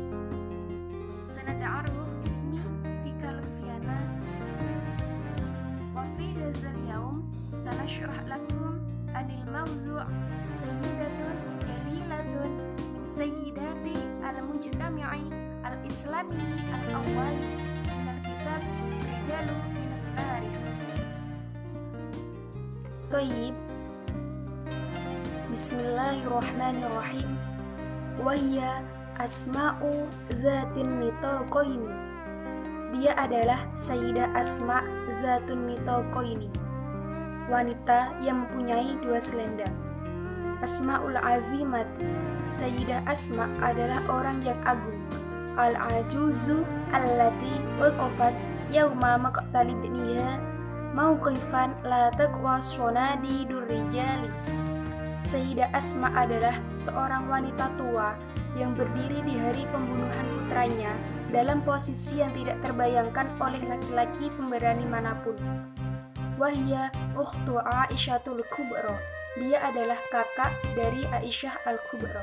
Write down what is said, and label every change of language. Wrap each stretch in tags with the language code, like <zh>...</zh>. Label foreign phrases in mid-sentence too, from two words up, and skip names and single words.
<ar>سنتعرف اسمي فيكا لطفيانا، وفي هذا اليوم سنشرح لكم عن الموضوع سيدة جليلة من سيدات المجتمع الإسلامي الأول من الكتاب رجال من التاريخ. طيب، بسم الله الرحمن الرحيم. وهي Asma Zatun Nitaqaini.</ar> <id>Dia adalah Sayyidah Asma Zatun Nitaqaini, wanita yang mempunyai dua selendang.</id> <ar>أسماء العظيمة.</ar> <id>Sayyidah Asma adalah orang yang agung.</id> <ar>العجوز التي وقفت يوم مقتل ابنها موقفا لا تقوى صناديد الرجال.</ar> <id>Sayyidah Asma adalah seorang wanita tua yang berdiri di hari pembunuhan putranya dalam posisi yang tidak terbayangkan oleh laki-laki pemberani manapun.</id> <ar>وهي أخت عائشة الكبرى.</ar> <id>Dia adalah kakak dari Aisyah Al-Kubra.</id>